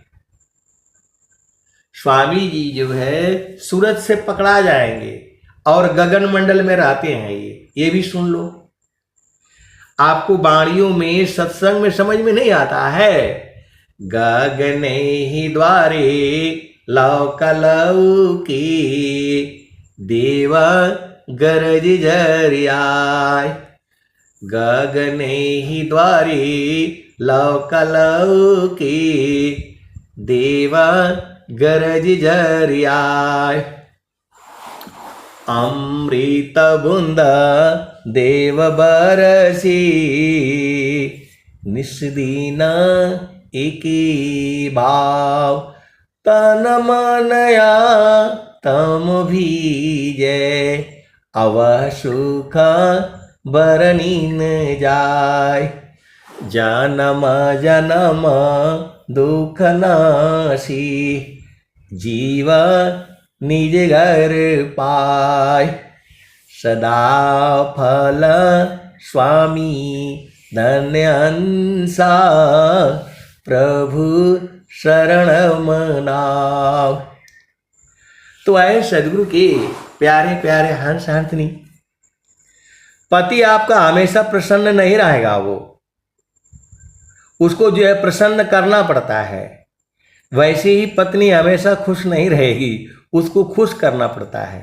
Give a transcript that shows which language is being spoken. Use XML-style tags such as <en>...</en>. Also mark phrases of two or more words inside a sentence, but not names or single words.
<hi>स्वामी जी जो है सूरत से पकड़ा जाएंगे और गगन मंडल में रहते हैं ये भी सुन लो। आपको वाणियों में सत्संग में समझ में नहीं आता है। गगने ही द्वारे लौकी, देवा गरज झरियाय, गगने ही द्वारे लौकी, देवा गरज झरियाय। अमृत बूंदा देव बरसी, निस्दीना एकी भाव, तन मनया तम भीजे, अव सुख बरनी न जाय। जन्म जन्म दुख नासी, जीव निज घर पाय। सदा फल स्वामी धन्य हंसा, प्रभु शरण मनाव। तो आए सदगुरु के प्यारे प्यारे हंस हंसनी, पति आपका हमेशा प्रसन्न नहीं रहेगा, वो उसको जो है प्रसन्न करना पड़ता है। वैसे ही पत्नी हमेशा खुश नहीं रहेगी, उसको खुश करना पड़ता है।</hi>